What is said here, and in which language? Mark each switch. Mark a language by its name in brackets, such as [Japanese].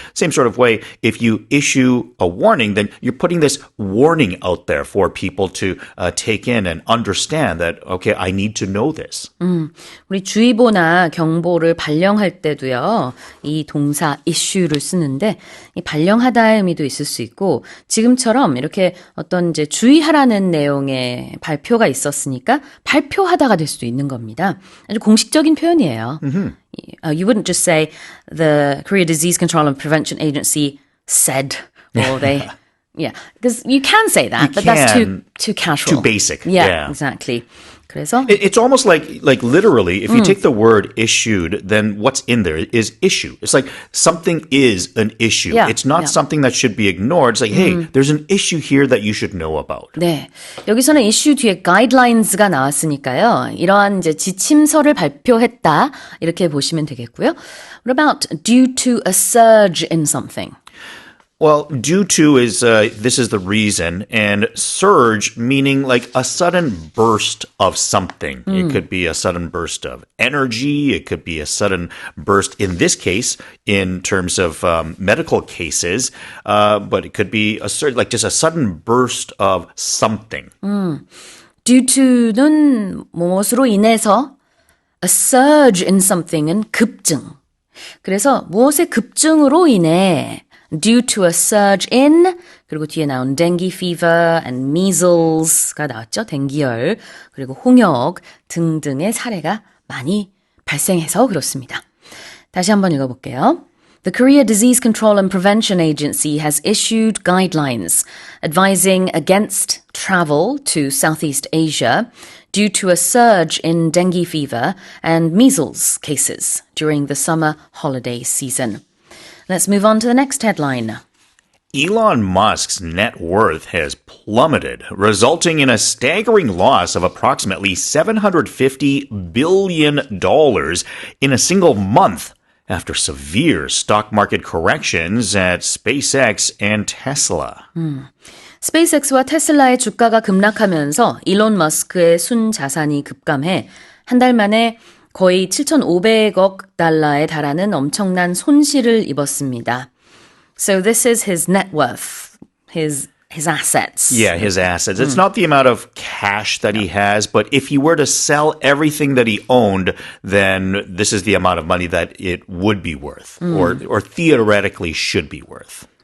[English] Same sort of way, if you issue a warning, then you're putting this warning out there for people to take in and understand that, okay, I need to know this. [Korean] 우리 주의보나 경보를 발령할 때도요, 이 동사 issue를 쓰는데, 이 발령하다의 의미도 있을 수 있고, 지금처럼 이렇게 어떤 이제 주의하라는 내용의 발표가 있었으니까 발표하다가 될 수도 있는 겁니다. 아주 공식적인 표현이에요. [English] You wouldn't just say the Korea Disease Control and Prevention Agency said, or they, yeah, because you can say that, but that's too casual. Too basic. Yeah, exactly. [Korean] 그래서 [English] It's almost like literally, if you take the word issued, then what's in there is issue. It's like something is an issue. Yeah, It's not yeah. something that should be ignored. It's like, hey, there's an issue here that you should know about. [Korean] 네. 여기서는 이슈 뒤에 guidelines가 나왔으니까요. 이러한 이제 지침서를 발표했다. 이렇게 보시면 되겠고요. [English] What about due to a surge in something? Well, due to is, this is the reason, and surge meaning like a sudden burst of something. It could be a sudden burst of energy. It could be a sudden burst, in this case, in terms of medical cases, but it could be like just a sudden burst of something. [Korean] Due to는 무엇으로 인해서 [English] a surge in something [Korean] 은 급증. 그래서 무엇의 급증으로 인해 [English] due to a surge in [Korean] 그리고 뒤에 나온 [English] dengue fever and measles [Korean] 가 나왔죠. 댕기열 그리고 홍역 등등의 사례가 많이 발생해서 그렇습니다. 다시 한번 읽어볼게요. [English] The Korea Disease Control and Prevention Agency has issued guidelines advising against travel to Southeast Asia due to a surge in dengue fever and measles cases during the summer holiday season. Let's move on to the next headline. Elon Musk's net worth has plummeted, resulting in a staggering loss of approximately $750 billion in a single month after severe stock market corrections at SpaceX and Tesla. [Korean] 스페이스X와 테슬라의 주가가 급락하면서 일론 머스크의 순자산이 급감해 한 달 만에 거의 7,500억 달러에 달하는 엄청난 손실을 입었습니다. [English] So this is his net worth, his assets. Yeah, his assets. It's not the amount of cash that he has, but if he were to sell everything that he owned, then this is the amount of money that it would be worth, or theoretically should be worth.